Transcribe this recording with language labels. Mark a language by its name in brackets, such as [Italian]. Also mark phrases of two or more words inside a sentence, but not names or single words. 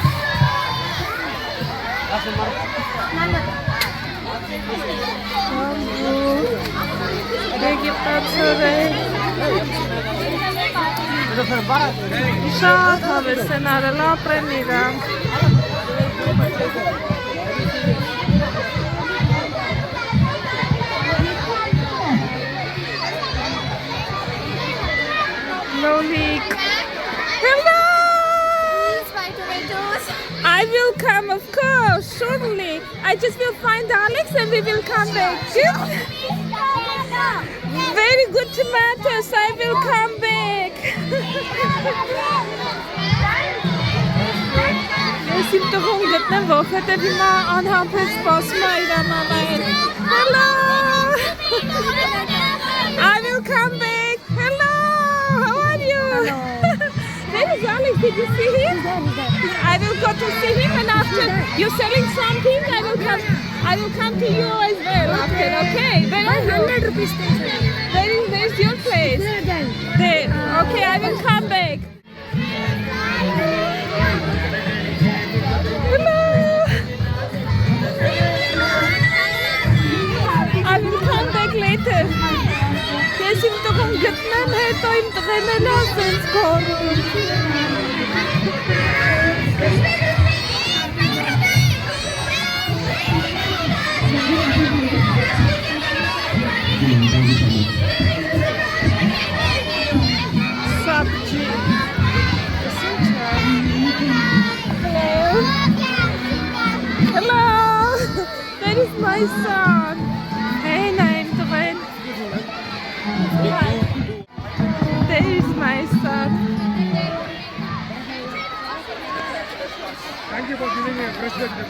[Armenian] Եգիպտացորեն։ Շատ հավես են արել, ապրեն իրանք։ Lolik. [English] Hello! I will come, of course, surely. I just will find Alex and we will come back. Very good tomatoes, I will come back. [Armenian] Ես իմ տղուն գտնեմ, որովհետև հիմա անհամբեր սպասում է իրան անային։ Hello! [English] I will come back. Hello! How are you? Hello. Where is Alex? Did you see him? I will go to see him and after you're selling something, I will come to you as well after, okay? Where are you? 100 rupees. Where's your place? There. Okay, I will come back. Hello. I will come back later. [Armenian] Ես իմ տղուն գտնեմ, հետո իմ տղեն էլ ասենց գորում։ Սապջի։ Hello. [English] That is my son. Hey, name տղեն։ There is my son. Thank you for giving me a fresh vegetable.